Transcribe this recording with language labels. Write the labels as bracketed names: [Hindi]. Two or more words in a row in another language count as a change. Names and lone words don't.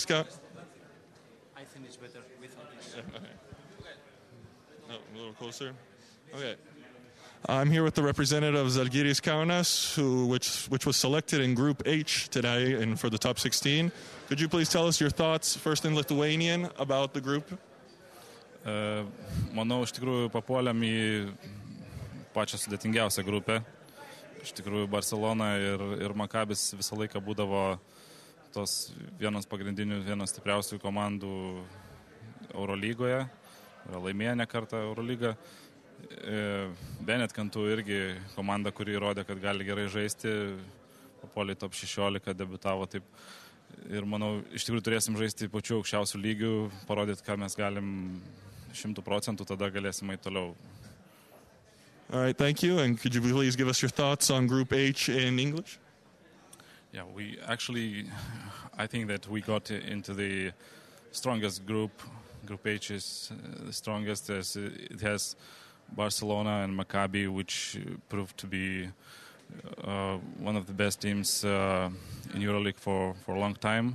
[English] I think it's better without this. Okay. No, a little closer. Okay. I'm here with the representative of Zalgiris Kaunas, which was selected in Group H today and for the top 16. Could you please tell us your thoughts, first in Lithuanian, about the group? [Lithuanian] Manau, iš tikrųjų papuolėm į pačią sudėtingiausią grupę. Iš tikrųjų Barcelona ir Makabis visą laiką būdavo tos vienas pagrindinių, vienas stipriausių komandų Eurolygoje. Laimėjo ne kartą Eurolygą. Benet Kantu irgi komanda, kuri įrodė, kad gali gerai žaisti. Papuolė top 16, debutavo taip. Ir manau, iš tikrųjų turėsim žaisti pačiu aukščiausių lygių, parodyti, ką mes galim 100%, tada galėsim eiti toliau. [English] All right, thank you. And could you please give us your thoughts on Group H in English? Yeah, I think that we got into the strongest group. Group H is the strongest, as it has Barcelona and Maccabi, which proved to be one of the best teams in Euroleague for a long time.